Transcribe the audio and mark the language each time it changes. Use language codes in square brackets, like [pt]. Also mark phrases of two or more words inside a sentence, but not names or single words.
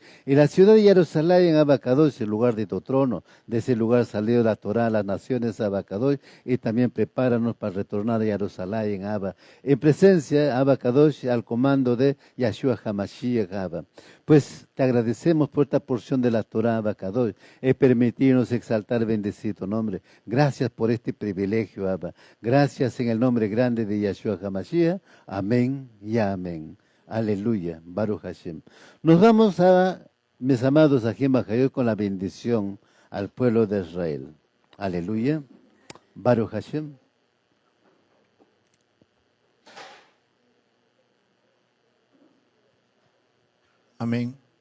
[es] Y la ciudad de Jerusalén, Abacadosh, el lugar de tu trono, de ese lugar salió la Torah, las naciones, Abacadosh, y también prepáranos para retornar a Jerusalén, Abba, en presencia, Abacadosh, al comando de Yeshua HaMashiach, Abba. Pues te agradecemos por esta porción de la Torah, Abacadosh, y permitirnos exaltar, bendecir tu nombre. Gracias por este privilegio, Abba. Gracias en el nombre grande de Yeshua HaMashiach. Amén y amén. [he] Aleluya. ברוך השם. [es] Nos vamos a, mis amados [he] אחים יקרים, [es] con la bendición al pueblo de Israel. [he] Aleluya. ברוך השם. [es] Amén.